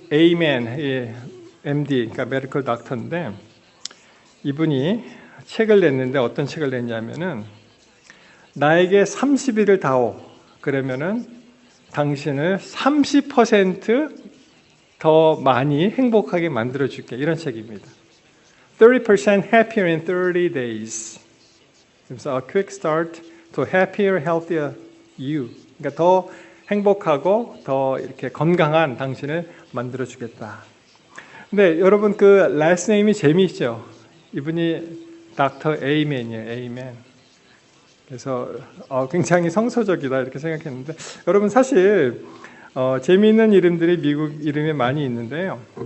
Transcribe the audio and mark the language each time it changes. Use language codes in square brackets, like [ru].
[ko] Amen, MD, 그러니까 메디컬 닥터인데 이분이 책을 냈는데 어떤 책을 냈냐면은 나에게 30일을 다오. 그러면은 당신을 30% 더 많이 행복하게 만들어줄게. 이런 책입니다. [en] 30% happier in 30 days. [ko] 그래서 [en] a quick start to happier, healthier you. [ko] 그러니까 더 행복하고 더 이렇게 건강한 당신을 만들어주겠다. 근데 여러분 그 [en] last name [ko] 이 재미있죠. 이분이 닥터 에이맨이에요. 에이맨. 그래서 굉장히 성서적이다 이렇게 생각했는데 여러분 사실 재미있는 이름들이 미국 이름에 많이 있는데요.